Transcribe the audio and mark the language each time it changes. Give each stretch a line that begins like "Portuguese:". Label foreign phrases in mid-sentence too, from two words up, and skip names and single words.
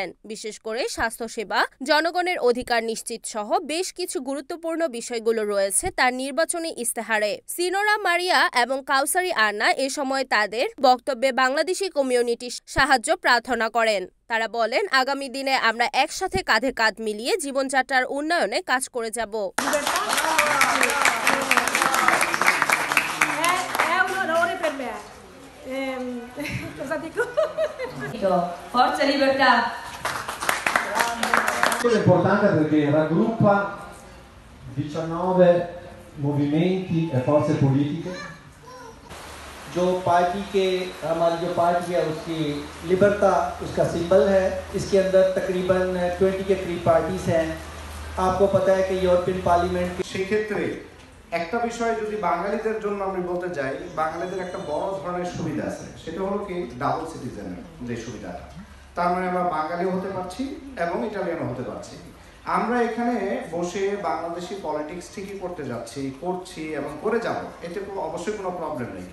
Bangla: বিশেষ করে স্বাস্থ্যসেবা, জনগণের অধিকার নিশ্চিত সহ বেশ কিছু গুরুত্বপূর্ণ বিষয়গুলো রয়েছে তার নির্বাচনী ইস্তেহারে। সিনোরা মারিয়া এবং কাউসারি আন্না এ সময় তাদের বক্তব্যে বাংলাদেশি কমিউনিটির সাহায্য প্রার্থনা করেন। তারা বলেন, আগামী দিনে আমরা একসাথে কাঁধে কাঁধ মিলিয়ে জীবনযাত্রার উন্নয়নে কাজ করে যাব।
Italian: Forza Libertà! È importante perché raggruppa 19 movimenti e forze politiche.
Hindi: जो पार्टी के हमारी जो पार्टी है उसकी लिबर्टा उसका सिंबल है। इसके अंदर तकरीबन 20 के करीब पार्टीज हैं। आपको पता है कि यूरोपियन पार्लियामेंट
Bangla: সেই ক্ষেত্রে একটা বিষয় যদি বাঙালিদের জন্য আমি বলতে যাই, বাঙালিদের একটা বড় ধরনের সুবিধা আছে, সেটা হলো কি
English: double citizen
Bangla: যে সুবিধাটা। তার মানে আমরা বাঙালিও হতে পারছি এবং ইটালিয়ানও হতে পারছি। আমরা এখানে বসে বাংলাদেশি পলিটিক্স ঠিকই করছি এবং করে যাব, এতে অবশ্যই কোনো প্রবলেম নেই।